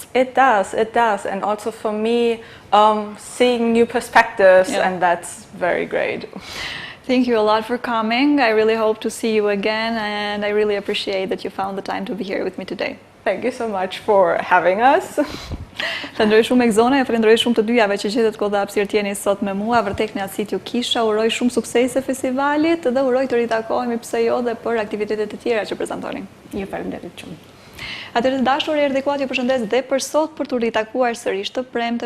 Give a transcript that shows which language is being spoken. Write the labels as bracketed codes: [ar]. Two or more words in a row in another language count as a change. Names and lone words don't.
[en] It does, and also for me, seeing new perspectives, and that's very great. Thank you a lot for coming. I really hope to see you again, and I really appreciate that you found the time to be here with me today. Thank you so much for having us. [sq] Falenderoj shumë Exona, e falenderoj shumë të dyjave që gjetët kohë dhe hapësirë t'jeni sot me mua. Vërtet në atë ju kisha, uroj shumë suksese festivalit dhe uroj të ritakohemi pse jo dhe për aktivitetet e tjera që prezantonin. Ju falenderoj shumë. Atëherë të dashur, erdhi koha t'ju përshëndes dhe për sot për të ritakuar sërish të premten.